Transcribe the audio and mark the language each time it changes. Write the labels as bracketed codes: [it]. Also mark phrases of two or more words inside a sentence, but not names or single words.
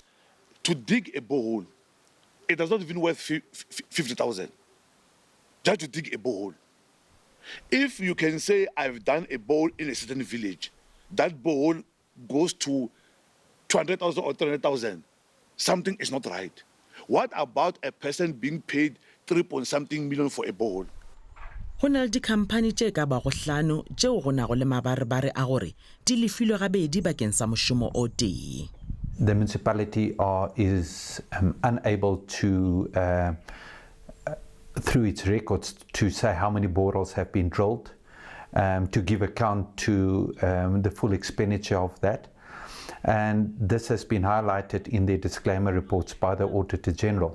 [en] To dig a borehole, it does not even worth 50,000 just to dig a borehole. If you can say I've done a borehole in a certain village, that borehole goes to 200,000 or 300,000, something is not right. What about a person being paid 3-point-something million for a borehole? [nso] Go na le dikhamphane tše ka bago hlano tšeo go nago le mabarebare a gore di lefilwe gabedi bakeng sa mošomo o tee. [en] The municipality is unable to through its records to say how many boreholes have been drilled, to give account to the full expenditure of that. And this has been highlighted in their disclaimer reports by the Auditor General.